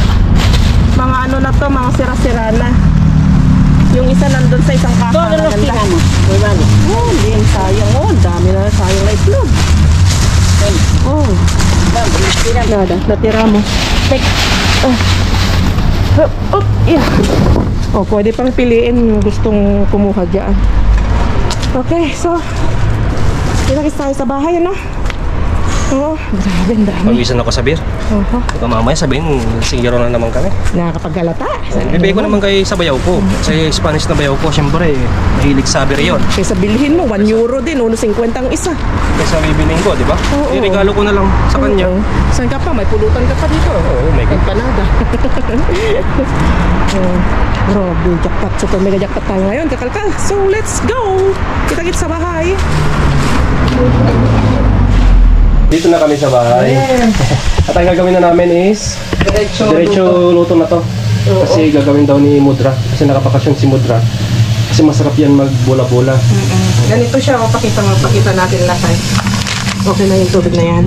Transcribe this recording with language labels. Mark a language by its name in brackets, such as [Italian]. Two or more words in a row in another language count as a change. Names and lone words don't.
[Filipino] Pero, Mga ano na to, mga sira-sira na. Yung isa nandun sa isang kaka. [Spanish] Todos los tiramos. Muy vale. [Filipino] Oh, hindi yan sayang. Oh, ang dami na sayang na itlog. Oh, [Spanish] Vamos, los tiramos. nada. [Filipino] Natira mo. [English] Take. Oh. Oh, yeah. [Filipino] Oh, pwede pang piliin yung gustong kumuha dyan. Okay, so kita tayo sa bahay, ano? Oo, grabe, ang dami. Pawisan ako sa beer. Oho, Baka mamaya sabihin, singgero na naman kami. nakakapaggalata. Bibigay ko naman kay sa bayaw ko. Sa Spanish na bayaw ko, siyempre, mahilig sa beer yun. Kaysa bilhin mo, 1 euro din, 1.50 ang isa. Kaysa bibiling ko, di ba? Oo. Iregalo ko na lang sa kanya. Oo. Saan ka pa? May pulutan ka pa dito. Oo, may Empanada. Oh, grabe, jackpot. [English] Super mega jackpot [Filipino] tayo ngayon, kakalkal. [English] So, let's go! [Filipino] Kita-kits sa bahay. Dito na kami sa bahay. At ang gagawin na namin is diretso luto na to. Kasi gagawin daw ni Mudra. Kasi nakapakasyon si Mudra. Kasi masarap yan magbola-bola. Ganito siya, pakita natin lahat. Okay na yung tubig na yan.